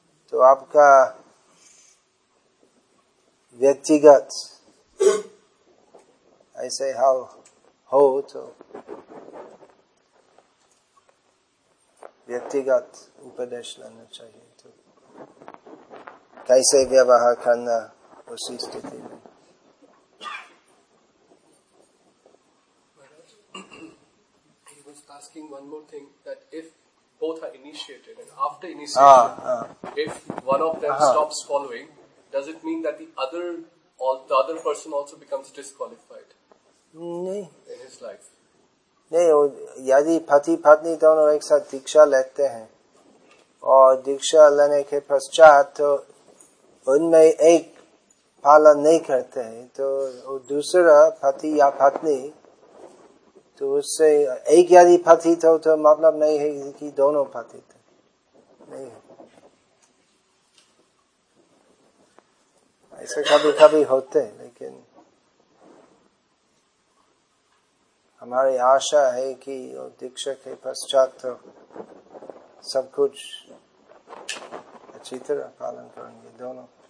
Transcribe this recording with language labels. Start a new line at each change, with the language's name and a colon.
Hindi: तो आपका व्यक्तिगत ऐसे हाल हो तो व्यक्तिगत उपदेश लेना चाहिए, तो कैसे व्यवहार करना उसी स्थिति में।
English: Asking one more thing, that if both are initiated and after initiation, if one of them stops following, does it mean that the other person also becomes disqualified in his life?
Hindi: नहीं, यदि पति पत्नी दोनों एक साथ दीक्षा लेते हैं और दीक्षा लेने के पश्चात तो उनमें एक पालन नहीं करते हैं, तो दूसरा पति या पत्नी तो उससे एक यदि पति थे तो मतलब नहीं है कि दोनों पति थे, नहीं है, ऐसे कभी कभी होते हैं, लेकिन हमारी आशा है कि दीक्षा के पश्चात तो सब कुछ अच्छी तरह पालन करेंगे दोनों।